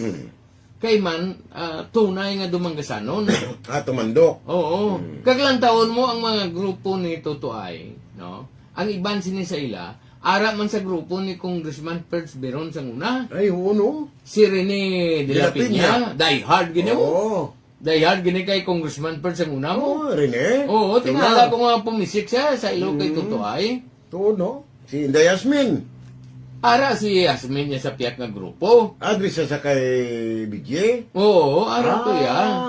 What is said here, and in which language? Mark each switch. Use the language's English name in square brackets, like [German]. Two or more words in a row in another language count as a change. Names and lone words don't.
[Hiligaynon] Kay man, tunay nga Dumangasanon. Tumandok. Oo. Kaglang taon mo ang mga grupo ni Tutuay, no? Ang iban sini sa ila, ara man sa grupo ni Congressman Perz Beron sa una. Ay, no? Si Rene de la Piña, [English] die hard [Hiligaynon] ginawa. Oo. Dayad gini kay Congressman Pers ang una mo. Oh, Rene. Oo, tinala ko nga pumisik siya sa ilo kay Tutuay. To, no? Si Inday Yasmin. Ara si Yasmin niya sa piyak nga grupo. Adri siya sa kay BJ. Oo, ara to ya.